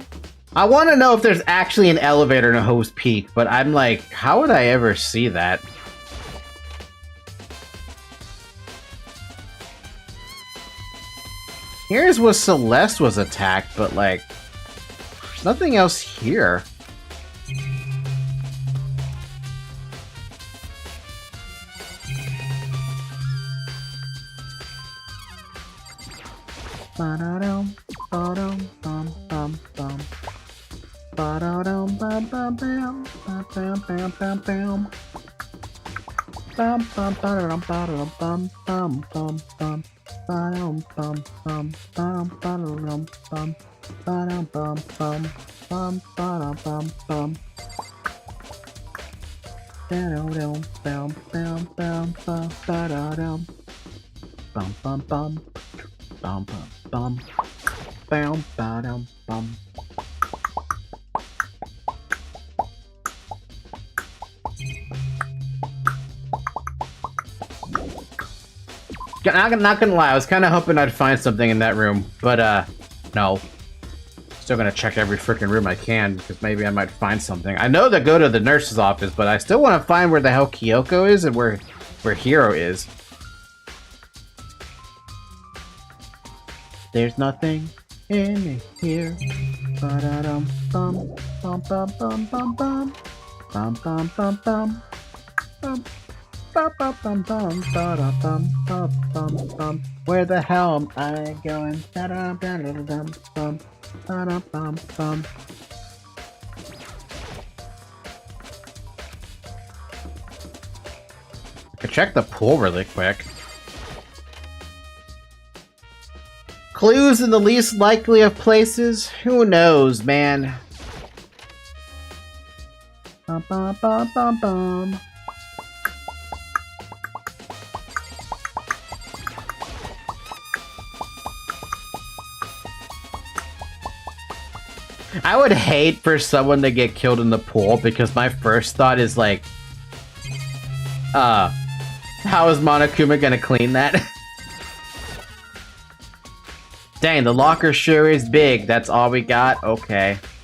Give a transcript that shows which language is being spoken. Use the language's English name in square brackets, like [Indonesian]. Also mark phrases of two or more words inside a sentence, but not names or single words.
[English] I want to know if there's actually an elevator in a Ho's Peak, but I'm like, how would I ever see that? Here's where Celeste was attacked, but like, there's nothing else here. Ba-da-dum, ba-dum, bum, bum, bum. Ba-da-dum, bum, bum, bam, bam, bam, bam, bam, bam. Bum, bum, ba-da-dum, ba-da-dum, bum, bum, bum, bum. Ba-dum, bum, bum, ba-dum, ba-da-dum, bum. Ba-dum, bum, bum, bum, ba-dum, bum, bum. Ba-dum, bum, bum, bum, bum, ba-da-dum. Bum, bum, bum. Bum, bum, bum. Bum, ba-dum, bum. I'm not gonna lie, I was kind of hoping I'd find something in that room, but no. Still gonna check every freaking room I can, because maybe I might find something. I know to go to the nurse's office, but I still want to find where the hell Kyoko is and where Hiro is. There's nothing in here. Ba-da-dum, bum, bum, bum, bum, bum, bum. Bum, bum, bum, bum. Bum. Bum, bum, bum, bum, ba-da-bum, bum, bum, bum. Where the hell am I going? Da-dum, da-da-dum, bum, ba-dum, bum, bum. I could check the pool really quick. Clues in the least likely of places? Who knows, man? Bum, bum, bum, bum, bum. I would hate for someone to get killed in the pool because my first thought is like, how is Monokuma gonna clean that? Dang, the locker sure is big. That's all we got? Okay.